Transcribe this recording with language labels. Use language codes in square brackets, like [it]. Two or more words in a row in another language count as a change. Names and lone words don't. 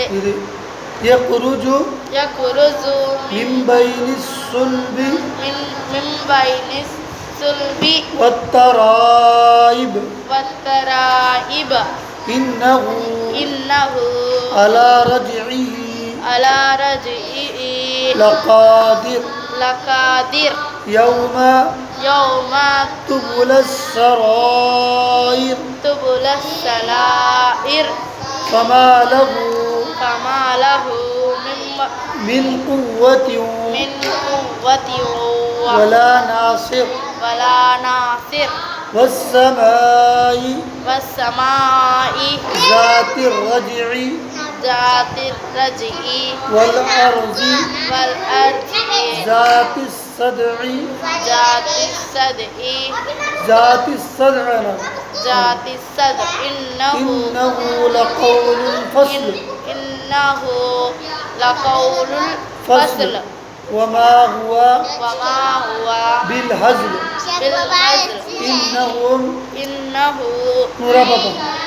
[ar] ఇది يخرج من بين الصلب والترائب إنه على رجعه لقادر يوم تبلى السرائر فما له من قوة ولا ناصر والسماء ذات الرجع والأرض ذات الصدع إنه لقول الفصل وما هو بالهزل إنهم مرابطة